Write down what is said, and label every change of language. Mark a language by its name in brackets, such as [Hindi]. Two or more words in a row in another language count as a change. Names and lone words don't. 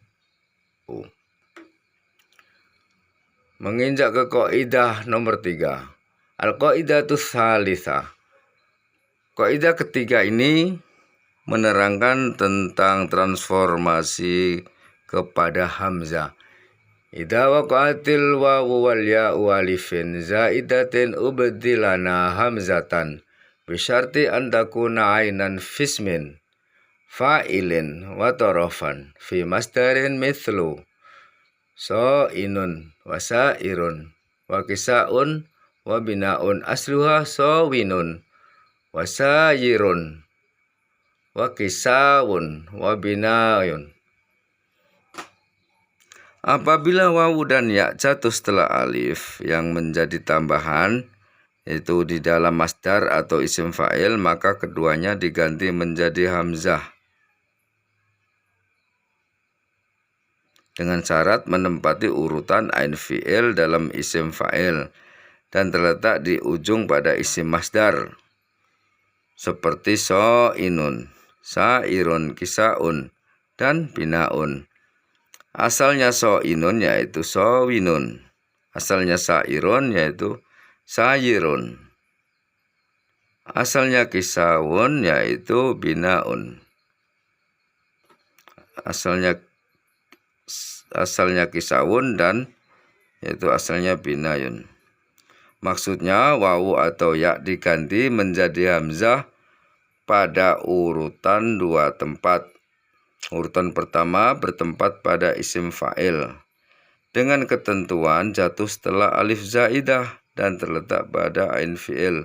[Indonesian] Menginjak ke kaidah nomor 3, [Arabic] القاعدة الثالثة. [Indonesian] Kaidah ketiga ini menerangkan tentang transformasi kepada hamzah. [Arabic] إذا وقعت الواو والياء ألف زائدة أبدلتا همزة بشرط أن تكون عينا في اسم فاعل وطرفا في مصدر مثل صائن وسائر وكساء وبناء أصلها صاون وساير وكساو وبناي. [Indonesian] Apabila wawu dan ya jatuh setelah alif yang menjadi tambahan, yaitu di dalam masdar atau isim fa'il, maka keduanya diganti menjadi hamzah dengan syarat menempati urutan ain fi'il dalam isim fa'il dan terletak di ujung pada isim masdar seperti so'inun, sa'irun, kisaun, dan binaun. Asalnya so'inun yaitu sowinun, asalnya sa'irun yaitu sayirun, asalnya kisawun yaitu binaun, asalnya kisawun dan yaitu asalnya binayun. Maksudnya wawu atau ya diganti menjadi hamzah pada urutan 2 tempat. Urutan pertama bertempat pada isim fa'il dengan ketentuan jatuh setelah alif zaidah dan terletak pada ain fi'il.